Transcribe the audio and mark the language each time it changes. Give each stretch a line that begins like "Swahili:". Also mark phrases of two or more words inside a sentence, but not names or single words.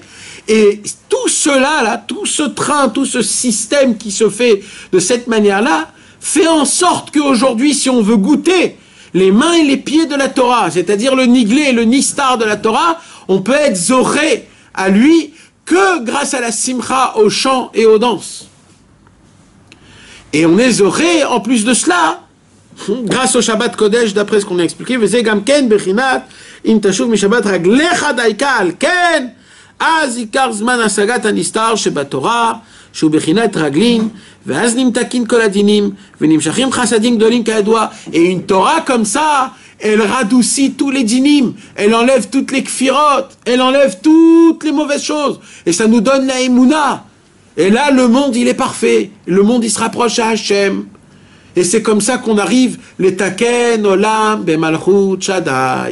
French: Et tout cela, là, tout ce train, tout ce système qui se fait de cette manière-là, fait en sorte qu'aujourd'hui, si on veut goûter les mains et les pieds de la Torah, c'est-à-dire le niglé et le nistar de la Torah, on peut être zoré à lui que grâce à la simcha, au chant et aux danses. Et on est zoré, en plus de cela, grâce au Shabbat Kodesh, d'après ce qu'on a expliqué,
Hebrew: וזה גם כן בחינת אם תשיב משבת רגלך דייקא כן אז עיקר זמן השגת הנסתר שבתורה שהוא בחינת רגלים, ואז נמתקים כל הדינים, ונמשכים חסדים גדולים כידוע,
French: et une Torah comme ça, elle radoucit tous les dinim, elle enlève toutes les kfirot, elle enlève toutes les mauvaises choses, et ça nous donne la émouna. Et là, le monde, il est parfait, le monde, il se rapproche à Hachem. Et c'est comme ça qu'on arrive, les
Hebrew: תקן עולם במלכות שדי.